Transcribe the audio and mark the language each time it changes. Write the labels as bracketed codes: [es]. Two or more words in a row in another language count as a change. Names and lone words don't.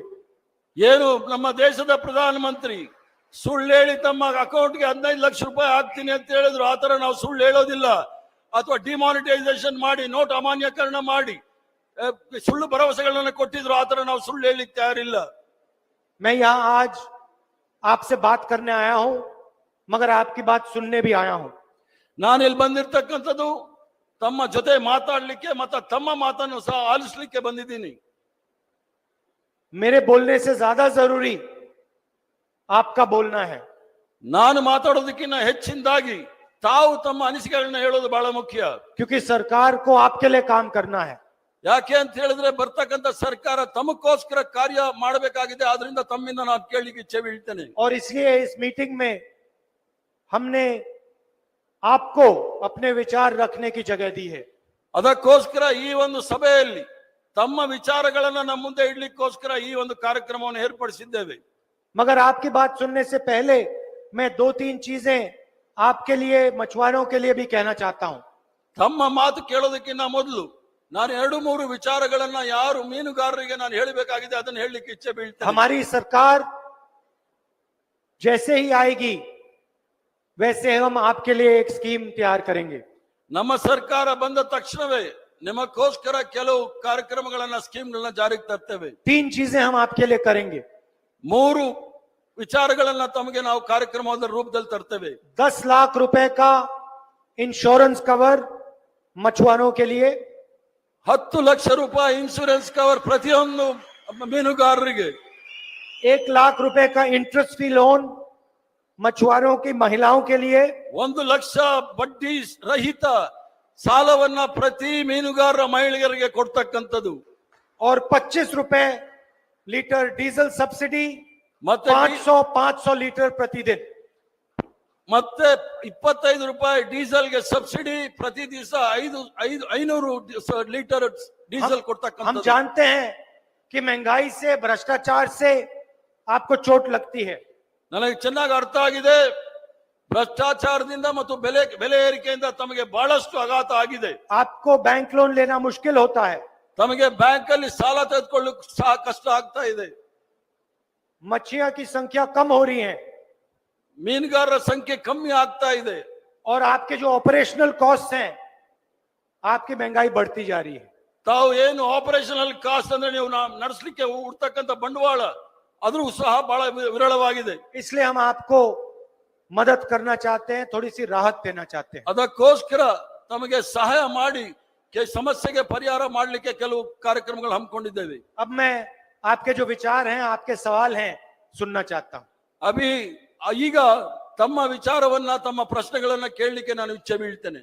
[kn] ಏನು ನಮ್ಮ ದೇಶದ ಪ್ರಧಾನಮಂತ್ರಿ ಸುಳ್ಳು ಹೇಳಿ ತಮ್ಮ ಅಕೌಂಟ್ಗೆ 15 ಲಕ್ಷ ರೂಪಾಯಿ ಹಾಕ್ತೀನಿ ಅಂತ ಹೇಳಿದ್ರು, ಆತರ ನಾವು ಸುಳ್ಳು ಹೇಳೋದಿಲ್ಲ. ಅಥವಾ ಡಿಮಾನಿಟೈಸೇಷನ್ ಮಾಡಿ, ನೋಟ್ ಅಮಾನ್ಯೀಕರಣ ಮಾಡಿ ಸುಳ್ಳು ಭರವಸೆಗಳನ್ನ ಕೊಟ್ಟಿದ್ರು, ಆತರ ನಾವು ಸುಳ್ಳು ಹೇಳಲಿಕ್ಕೆ ತಯಾರಿಲ್ಲ. [hi] मैं यहाँ आज आपसे बात करने आया हूं, मगर आपकी बात सुनने भी आया हूं। [kn] ನಾನು ಇಲ್ಲಿ ಬಂದಿರತಕ್ಕಂಥದ್ದು ತಮ್ಮ ಜೊತೆ ಮಾತಾಡ್ಲಿಕ್ಕೆ ಮತ್ತೆ ತಮ್ಮ ಮಾತನ್ನು ಸಹ ಆಲಿಸ್ಲಿಕ್ಕೆ ಬಂದಿದ್ದೀನಿ. [hi] मेरे बोलने से ज्यादा जरूरी आपका बोलना है। [kn] ನಾನು ಮಾತಾಡೋದಕ್ಕಿಂತ ಹೆಚ್ಚಿನದಾಗಿ ತಾವು ತಮ್ಮ ಅನಿಸಿಕೆಗಳನ್ನ ಹೇಳೋದು ಬಹಳ ಮುಖ್ಯ. [hi] क्योंकि सरकार को आपके लिए काम करना है। [kn] ಯಾಕೆ ಅಂತ ಹೇಳಿದ್ರೆ ಬರ್ತಕ್ಕಂಥ ಸರ್ಕಾರ ತಮಗೋಸ್ಕರ ಕಾರ್ಯ ಮಾಡಬೇಕಾಗಿದೆ. ಆದ್ರಿಂದ ತಮ್ಮಿಂದ ನಾನು ಕೇಳಲಿಕ್ಕೆ ಇಚ್ಛೆ ಬೀಳ್ತೇನೆ. [hi] और इसलिए इस मीटिंग में हमने आपको अपने विचार रखने की जगह दी है। [kn] ಅದಕ್ಕೋಸ್ಕರ ಈ ಒಂದು ಸಭೆಯಲ್ಲಿ ತಮ್ಮ ವಿಚಾರಗಳನ್ನ ನಮ್ಮ ಮುಂದೆ ಇಡ್ಲಿಕ್ಕೋಸ್ಕರ ಈ ಒಂದು ಕಾರ್ಯಕ್ರಮವನ್ನು ಏರ್ಪಡಿಸಿದ್ದೇವೆ. [hi] मगर आपकी बात सुनने से पहले मैं 2-3 चीजें आपके लिए, मछुआरों के लिए भी कहना चाहता हूं। [kn] ತಮ್ಮ ಮಾತು ಕೇಳೋದಕ್ಕಿಂತ ಮೊದಲು ನಾನು 2-3 ವಿಚಾರಗಳನ್ನ ಯಾರು ಮೀನುಗಾರರಿಗೆ ನಾನು ಹೇಳಬೇಕಾಗಿದೆ ಅದನ್ನು ಹೇಳಲಿಕ್ಕೆ ಇಚ್ಛೆ ಬೀಳ್ತೇನೆ. [hi] हमारी सरकार जैसे ही आएगी वैसे हम आपके लिए एक स्कीम तैयार करेंगे। [kn] ನಮ್ಮ ಸರ್ಕಾರ ಬಂದ ತಕ್ಷಣವೇ ನಿಮಗೋಸ್ಕರ ಕೆಲವು ಕಾರ್ಯಕ್ರಮಗಳನ್ನ ಸ್ಕೀಮ್ಗಳನ್ನ ಜಾರಿಗೆ ತರ್ತೇವೆ. [hi] 3 चीजें हम आपके लिए करेंगे। [kn] 3 ವಿಚಾರಗಳನ್ನ ತಮಗೆ ನಾವು ಕಾರ್ಯಕ್ರಮದ ರೂಪದಲ್ಲಿ ತರ್ತೇವೆ. [hi] 10 लाख रुपए का [en] insurance cover [hi] मछुआरों के लिए, [kn] 10 ಲಕ್ಷ ರೂಪಾಯಿ [en] insurance cover [kn] ಪ್ರತಿಯೊಂದು ಮೀನುಗಾರರಿಗೆ, [hi] 1 लाख रुपए का [en] interest free loan [hi] मछुआरों की महिलाओं के लिए, [kn] 1 ಲಕ್ಷ ಬಡ್ಡಿ ರಹಿತ ಸಾಲವನ್ನ ಪ್ರತಿ ಮೀನುಗಾರರ ಮಹಿಳೆಯರಿಗೆ ಕೊಡ್ತಕ್ಕಂಥದ್ದು, [hi] और 25 रुपए [en] litre diesel subsidy, [kn] ಮತ್ತೆ [hi] 500 लीटर प्रतिदिन। [kn] ಮತ್ತೆ 25 ರೂಪಾಯಿ ಡೀಸೆಲ್ಗೆ ಸಬ್ಸಿಡಿ, ಪ್ರತಿ ದಿವಸ 500 [en] litre diesel [hi] हम [kn] ಕೊಡ್ತಕ್ಕಂಥದ್ದು. [hi] जानते हैं कि महंगाई से, भ्रष्टाचार से आपको चोट लगती है। [kn] ನನಗೆ ಚೆನ್ನಾಗಿ ಅರ್ಥ ಆಗಿದೆ, ಭ್ರಷ್ಟಾಚಾರದಿಂದ ಮತ್ತು ಬೆಲೆ ಏರಿಕೆಯಿಂದ ತಮಗೆ ಬಹಳಷ್ಟು ಆಘಾತ ಆಗಿದೆ. [hi] आपको [en] bank loan [hi] लेना मुश्किल होता है। [kn] ತಮಗೆ ಬ್ಯಾಂಕ್ ಅಲ್ಲಿ ಸಾಲ ತೆಗೆದುಕೊಳ್ಳಿಕ್ಕೆ ಸಹ ಕಷ್ಟ ಆಗ್ತಾ ಇದೆ. [hi] मछलियां की संख्या कम हो रही है, [kn] ಮೀನುಗಾರರ ಸಂಖ್ಯೆ ಕಮ್ಮಿ ಆಗ್ತಾ ಇದೆ. [hi] और आपके जो [en] operational cost [hi] हैं, आपकी महंगाई बढ़ती जा रही है। [kn] ತಾವು ಏನು [en] operational cost [kn] ಅಂದ್ರೆ ನೀವು ನಡೆಸಲಿಕ್ಕೆ ಉಡ್ತಕ್ಕಂಥ ಬಂಡವಾಳ ಅದ್ರೂ ಸಹ ಬಹಳ ವಿರಳವಾಗಿದೆ. [hi] इसलिए हम आपको मदद करना चाहते हैं, थोड़ी सी राहत देना चाहते हैं। [kn] ಅದಕ್ಕೋಸ್ಕರ ತಮಗೆ ಸಹಾಯ ಮಾಡಿ ಸಮಸ್ಯೆಗೆ ಪರಿಹಾರ ಮಾಡಲಿಕ್ಕೆ ಕೆಲವು ಕಾರ್ಯಕ್ರಮಗಳು ಹಮ್ಮಿಕೊಂಡಿದ್ದೇವೆ. [hi] अब मैं आपके जो विचार हैं, आपके सवाल हैं, सुनना चाहता हूं। [kn] ಈಗ ತಮ್ಮ ವಿಚಾರವನ್ನ, ತಮ್ಮ ಪ್ರಶ್ನೆಗಳನ್ನ ಕೇಳಲಿಕ್ಕೆ ನಾನು ಇಚ್ಛೆ ಬೀಳ್ತೇನೆ.